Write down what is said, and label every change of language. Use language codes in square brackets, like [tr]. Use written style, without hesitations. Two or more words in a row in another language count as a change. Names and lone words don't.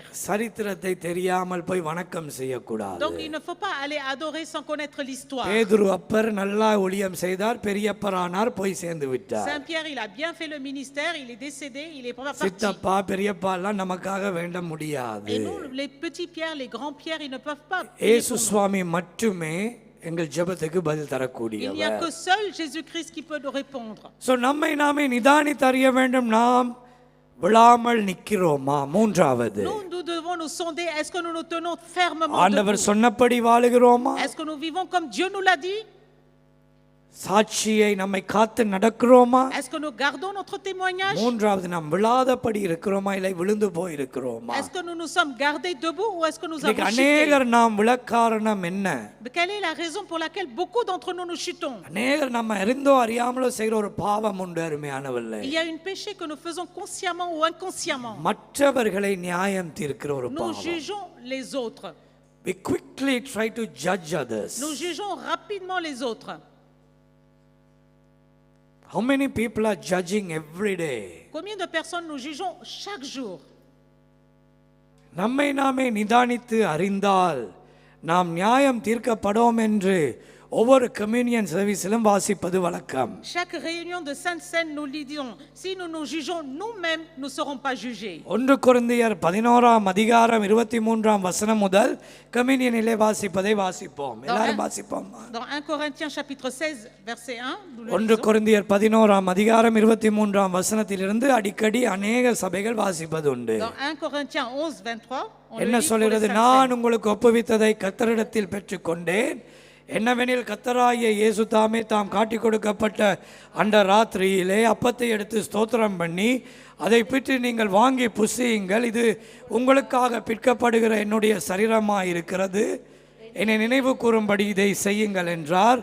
[ta] சரித்திரத்தை தெரியாமல் போய் வணக்கம் செய்யக்கூடாது. [fr] Donc, il ne faut pas aller adorer sans connaître l'histoire. [ta] பேதுரு அப்பர் நல்லா ஊழியம் செய்தார், பெரியப்பரானார், போய் சேர்ந்து விட்டார். [fr] Saint-Pierre, il a bien fait le ministère, il est décédé, il est parti. [ta] சித்தப்பா பெரியப்பா எல்லாம் நமக்காக வேண்ட முடியாது. [fr] Et nous, les petits pierres, les grands pierres, ils ne peuvent pas. [ta] இயேசு சுவாமி மட்டுமே எங்கள் ஜெபத்துக்கு பதில் [fr] Il n'y a [ta] தரக்கூடியவர். [fr] que seul Jésus-Christ qui peut nous répondre. [ta] சோ நம்மை நாமே நிதானித்து அறிய வேண்டும். நாம் விழாமல் நிக்கிறோமா? மூன்றாவது, [fr] Nous devons nous sonder. Est-ce que nous nous tenons fermement [ta] ஆண்டவர் [fr] debout? [ta] சொன்னபடி வாழுகிறோமா? [fr] Est-ce que nous vivons comme Dieu nous l'a dit? [ta] சாட்சியை நம்மை காத்து நடக்கிறோமா? [fr] Est-ce que nous gardons notre témoignage? [ta] மூன்றாவது, நாம் விழாதபடி இருக்கிறோமா இல்லை விழுந்து போய் இருக்கிறோமா? [fr] Est-ce que nous nous sommes gardés debout ou est-ce que nous [ta] இன்னைக்கு [fr] avons chuté? [ta] அநேகர் நாம் விழக்காரணம் என்ன? [fr] Quelle est la raison pour laquelle beaucoup d'entre nous nous chutons? [ta] அநேகர் நம்ம அறிந்தோ அறியாமலோ செய்கிற ஒரு பாவம் உண்டு அருமையானவர்களே. [fr] Il y a une péché que nous faisons consciemment ou inconsciemment. [ta] மற்றவர்களை நியாயம் தீர்க்கிற ஒரு [fr] Nous [ta] பாவம். [fr] jugeons les autres. [en] We quickly try to judge others. [fr] Nous jugeons rapidement les autres. [en] How many people are judging every day? [fr] Combien de personnes nous jugeons chaque jour? [ta] நம்மை நாமே நிதானித்து அறிந்தால் நாம் நியாயம் தீர்க்கப்படும் என்று ஒவ்வொரு [en] communion service [ta] வாசிப்பது வழக்கம். [fr] Chaque réunion de Sainte Seine, nous lisons. Si nous nous jugeons nous-mêmes, nous ne serons pas jugés. [ta] 1 கொரிந்தியர் 11ஆம் அதிகாரம் 23ஆம் வசனம் முதல் கம்யூனியனிலே வாசிப்பதை வாசிப்போம். எல்லாரும் வாசிப்போம். [fr] Dans 1 Corinthiens chapitre 16, verset 1, nous le [ta] 1 [fr] lisons. [ta] கொரிந்தியர் 11ஆம் அதிகாரம் 23ஆம் வசனத்திலிருந்து அடிக்கடி அநேக சபைகள் வாசிப்பது உண்டு. [fr] Dans 1 Corinthiens 11, 23, on le [ta] என்ன [fr] lit pour les [ta] சொல்கிறது? [fr] Saintes [ta] நான் [fr] Seines. [ta] உங்களுக்கு ஒப்புவித்ததை கர்த்தரிடத்தில் பெற்றுக்கொண்டேன். என்னவெனில் கர்த்தராகிய இயேசு தாமே தாம் காட்டிக் கொடுக்கப்பட்ட அந்த ராத்திரியிலே அப்பத்தை எடுத்து ஸ்தோத்திரம் பண்ணி அதை பிற்று நீங்கள் வாங்கி புசியுங்கள், இது உங்களுக்காக பிற்கப்படுகிற என்னுடைய சரீரமாய் இருக்கிறது, என்னை நினைவு கூறும்படி இதை செய்யுங்கள் என்றார்.